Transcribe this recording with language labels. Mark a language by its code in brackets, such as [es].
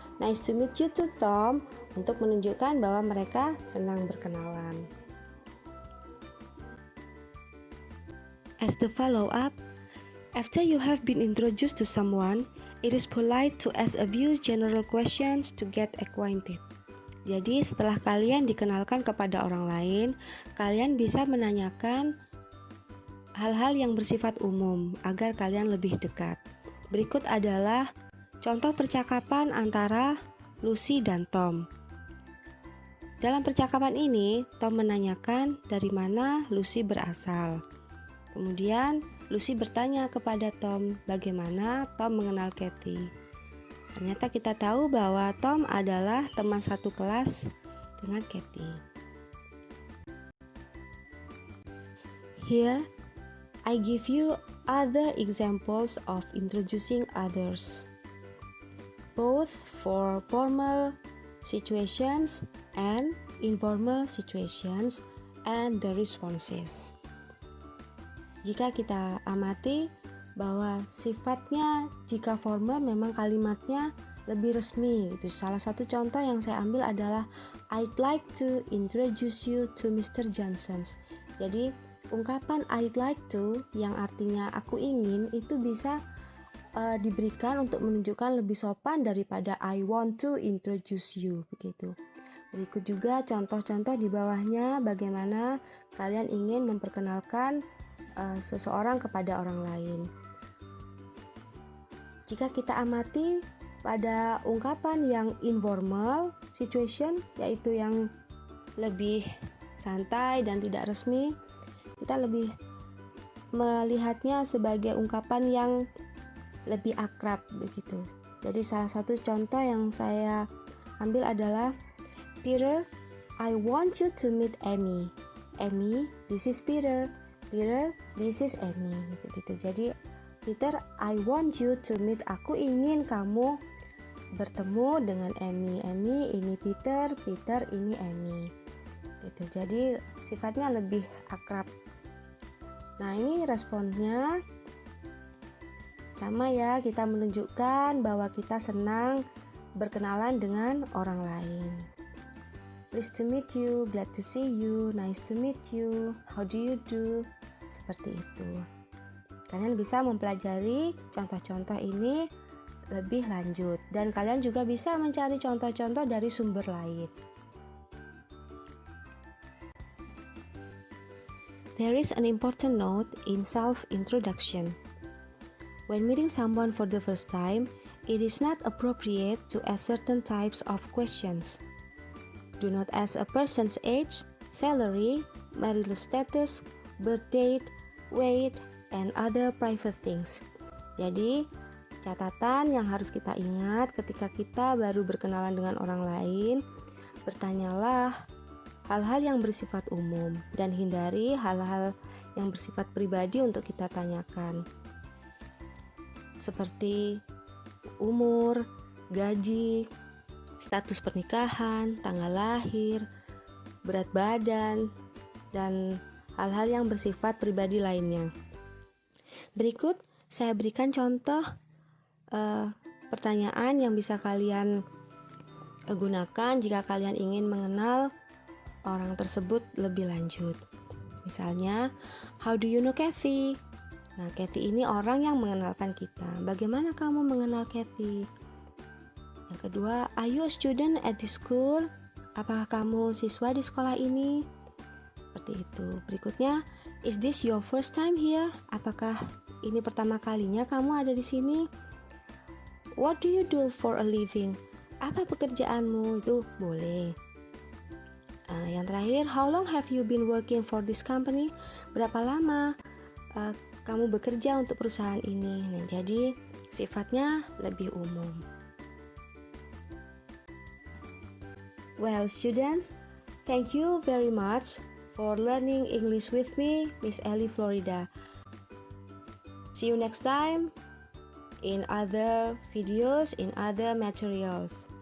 [en] Nice to meet you too, Tom, [id] untuk menunjukkan bahwa mereka senang berkenalan. [en] As the follow-up, after you have been introduced to someone, it is polite to ask a few general questions to get acquainted. [id] Jadi setelah kalian dikenalkan kepada orang lain, kalian bisa menanyakan hal-hal yang bersifat umum agar kalian lebih dekat. Berikut adalah contoh percakapan antara Lucy dan Tom. Dalam percakapan ini, Tom menanyakan dari mana Lucy berasal. Kemudian Lucy bertanya kepada Tom bagaimana Tom mengenal Kathy. Ternyata kita tahu bahwa Tom adalah teman satu kelas dengan Kathy. [en] Here, I give you other examples of introducing others, both for formal situations and informal situations and the responses. [id] Jika kita amati bahwa sifatnya jika formal memang kalimatnya lebih resmi gitu. Salah satu contoh yang saya ambil adalah [en] I'd like to introduce you to Mr. Johnson. [id] Jadi ungkapan [en] I'd like to [id] yang artinya aku ingin itu bisa diberikan untuk menunjukkan lebih sopan daripada [en] I want to introduce you [id] begitu. Berikut juga contoh-contoh di bawahnya bagaimana kalian ingin memperkenalkan seseorang kepada orang lain. Jika kita amati pada ungkapan yang [en] informal situation, [id] yaitu yang lebih santai dan tidak resmi, kita lebih melihatnya sebagai ungkapan yang lebih akrab begitu. Jadi salah satu contoh yang saya ambil adalah Peter, [en] I want you to meet [id] Amy. [en] Amy, this is Peter. Peter, this is Amy. [id] Begitu. [en] Jadi Peter, I want you to meet. [id] Aku ingin kamu bertemu dengan Amy. Amy ini Peter, Peter ini Amy. Gitu. Jadi sifatnya lebih akrab. Nah, ini responnya sama ya, kita menunjukkan bahwa kita senang berkenalan dengan orang lain. [en] Pleased to meet you, glad to see you, nice to meet you, how do you do? [id] Seperti itu. Kalian bisa mempelajari contoh-contoh ini lebih lanjut dan kalian juga bisa mencari contoh-contoh dari sumber lain. [en] There is an important note in self-introduction. When meeting someone for the first time, it is not appropriate to ask certain types of questions. Do not ask a person's age, salary, marital status, birth date, weight, and other private things. [id] Jadi, catatan yang harus kita ingat ketika kita baru berkenalan dengan orang lain, bertanyalah hal-hal yang bersifat umum dan hindari hal-hal yang bersifat pribadi untuk kita tanyakan. Seperti umur, gaji, status pernikahan, tanggal lahir, berat badan, dan hal-hal yang bersifat pribadi lainnya. Berikut saya berikan contoh pertanyaan yang bisa kalian gunakan jika kalian ingin mengenal orang tersebut lebih lanjut. Misalnya, [en] how do you know Kathy? [id] Nah, Kathy ini orang yang mengenalkan kita. Bagaimana kamu mengenal Kathy? Yang kedua, [en] are you a student at this school? [id] Apakah kamu siswa di sekolah ini? Seperti itu. Berikutnya, [en] is this your first time here? [id] Apakah ini pertama kalinya kamu ada di sini? [en] What do you do for a living? [id] Apa pekerjaanmu? Itu boleh. Yang terakhir, [en] how long have you been working for this company? [id] Berapa lama kamu bekerja untuk perusahaan ini? Nah, jadi sifatnya lebih umum. [en] Well, students, thank you very much for learning English with me, Miss Ellie Florida. See you next time in other videos, in other materials.